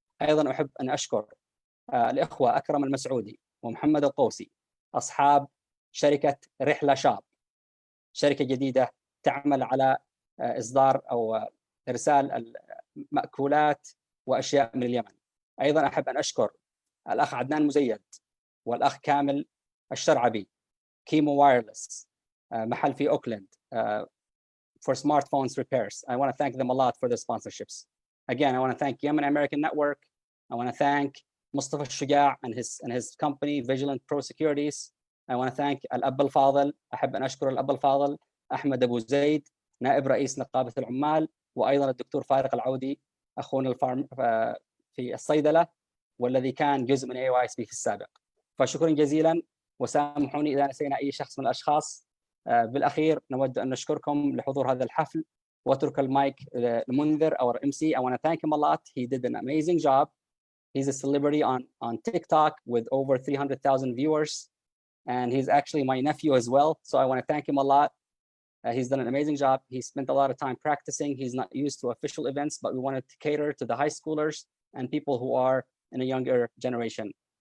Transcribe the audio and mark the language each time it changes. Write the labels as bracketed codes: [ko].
[ar] أيضا أحب أن أشكر الإخوة أكرم المسعودي ومحمد القوسي، أصحاب شركة رحلة شاب، شركة جديدة تعمل على إصدار أو إرسال المأكولات وأشياء من اليمن. أيضا أحب أن أشكر الأخ عدنان مزيد والأخ كامل الشرعبي، كيمو وايرلس، محل في أوكلاند [en] for smartphones repairs. I want to thank them a lot for their sponsorships. Again, I want to thank Yemen American Network. I want to thank Mustafa Shuja and his company Vigilant Pro Securities. I want to thank [ar] الأب الفاضل. أحب أن أشكر الأب الفاضل أحمد أبو زيد نائب رئيس نقابة العمال، وأيضا الدكتور فارق العودي أخونا في الصيدلة والذي كان جزء من AAYSP في السابق. فشكرا جزيلا، وسامحوني إذا نسينا أي شخص من الأشخاص. بالأخير نود أن نشكركم لحضور هذا الحفل، وأترك المايك لمنذر [en] our MC. I want to thank him a lot. He did an amazing job. He's a celebrity on TikTok with over 300,000 viewers, and he's actually my nephew as well. So I want to thank him a lot. He's done an amazing job. He spent a lot of time practicing. He's not used to official events, but we wanted to cater to the high schoolers and people who are in a younger generation.